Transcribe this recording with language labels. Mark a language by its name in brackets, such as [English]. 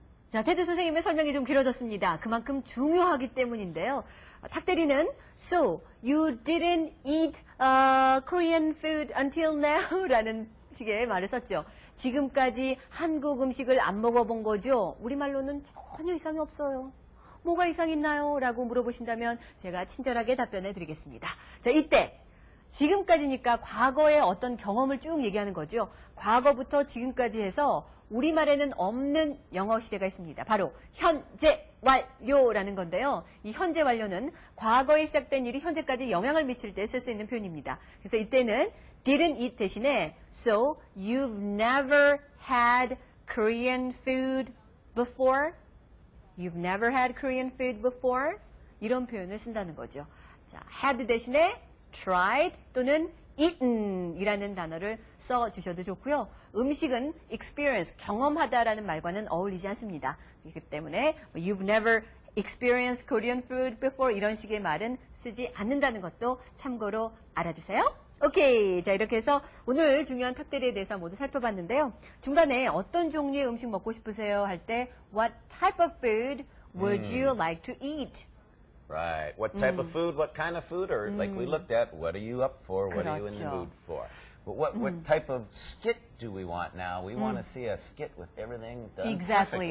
[Korean] 자, 테드 선생님의 설명이 좀 길어졌습니다. 그만큼 중요하기 때문인데요. 탁대리는 [English] So, you didn't eat Korean food until now? [Korean] 라는 식의 말을 썼죠. 지금까지 한국 음식을 안 먹어본 거죠? 우리말로는 전혀 이상이 없어요. 뭐가 이상했나요? 라고 물어보신다면 제가 친절하게 답변해 드리겠습니다. 자, 이때 지금까지니까 과거의 어떤 경험을 쭉 얘기하는 거죠. 과거부터 지금까지 해서 우리말에는 없는 영어 시대가 있습니다. 바로 현재 완료라는 건데요. 이 현재 완료는 과거에 시작된 일이 현재까지 영향을 미칠 때 쓸 수 있는 표현입니다. 그래서 이때는 [English] didn't eat [Korean] 대신에 [English] so you've never had Korean food before? You've never had Korean food before? [Korean] 이런 표현을 쓴다는 거죠. 자, had 대신에 tried 또는 eaten 이라는 단어를 써주셔도 좋고요. 음식은 experience, 경험하다라는 말과는 어울리지 않습니다. 그렇기 때문에 [English] you've never experienced Korean food before [Korean] 이런 식의 말은 쓰지 않는다는 것도 참고로 알아두세요. 오케이. 자, 이렇게 해서 오늘 중요한 탁대리에 대해서 모두 살펴봤는데요. 중간에 어떤 종류의 음식 먹고 싶으세요? 할 때 [English] What type of food would you like to eat? Right. What type of food, what kind of food, or like we looked at, what are you up for, what are you in the [Korean] 그렇죠. [English] mood for? But what type of skit do we want now? We want to see a skit with everything done Exactly.